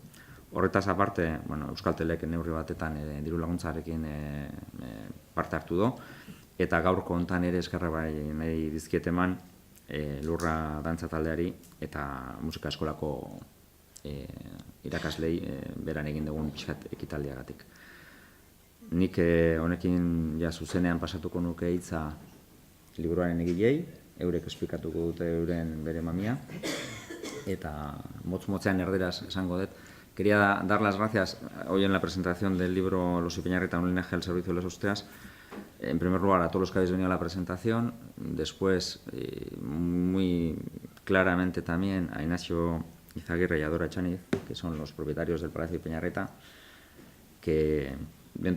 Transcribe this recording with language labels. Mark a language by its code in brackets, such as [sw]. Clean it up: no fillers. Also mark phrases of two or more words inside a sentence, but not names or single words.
[eu] Horretaz aparte, Euskaltelek neurri batetan diru laguntzarekin parte hartu du, eta gaurko hontan ere eskerra bai nahi dizkiet eman Lurra dantza taldeari eta musika eskolako irakaslei beran egin dugun pixkat ekitaldiagatik. Nik honekin zuzenean pasatuko nuke hitza liburuaren egilei, eurek esplikatuko dute euren bere mamia, eta motz-motzean erderaz esango dut. [es] Quería dar las gracias hoy en la presentación del libro Los Ipinarrieta, un linaje al servicio de las Austrias. En primer lugar, a todos los que habéis venido a la presentación. Después, muy claramente también a Ignacio Izaguirre y a Dora Etxaniz, que son los propietarios del Palacio Ipinarrieta, que dentro